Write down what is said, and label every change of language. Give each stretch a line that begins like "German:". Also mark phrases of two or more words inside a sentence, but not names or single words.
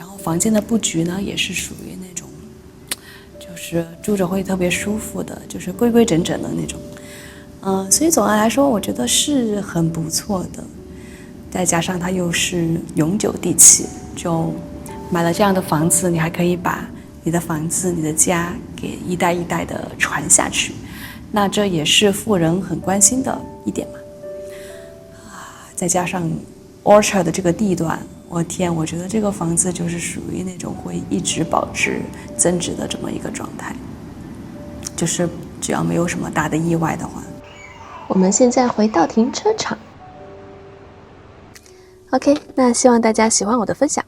Chinese: 後房間的布局呢也是屬于那种，就是住着会特別舒服的，就是規規整整的那种，所以总的來說，我覺得是很不錯的，再加上它又是永久地契，就買了這樣的房子，你還可以把你的房子、你的家給一代一代的傳下去，那這也是富人很關心的一點嘛。再加上 Orchard 的這個地段，我天，我覺得這個房子就是屬於那種會一直保值增值的這麼一個狀態，就是只要沒有什麼大的意外的話。我們現在回到停車場。OK， 那希望大家喜歡我的分享。